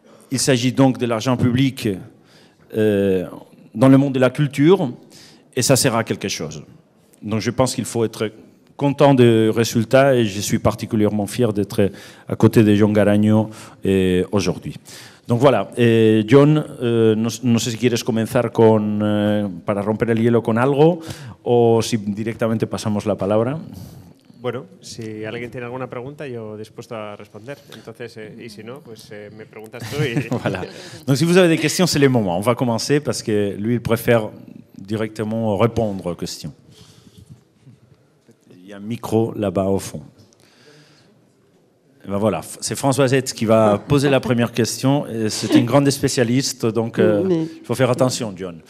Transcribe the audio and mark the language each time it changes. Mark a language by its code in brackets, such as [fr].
[fr] Il s'agit donc de l'argent public dans le monde de la culture et ça sert à quelque chose. Donc je pense qu'il faut être content des résultats et je suis particulièrement fier d'être à côté de Jon Garagno aujourd'hui. Donc voilà, [es] Jon, no sé si quieres comenzar para romper el hielo con algo o si directamente pasamos la palabra. Bueno, si alguien tiene alguna pregunta, yo dispuesto a responder. Entonces, y si no, pues me preguntas tú. [fr] Voilà. Donc si vous avez des questions, c'est le moment. On va commencer parce que lui, il préfère directement répondre aux questions. Il y a un micro là-bas au fond. Et ben voilà, c'est Françoisette qui va poser la première question. C'est une grande spécialiste, donc il faut faire attention, Jon.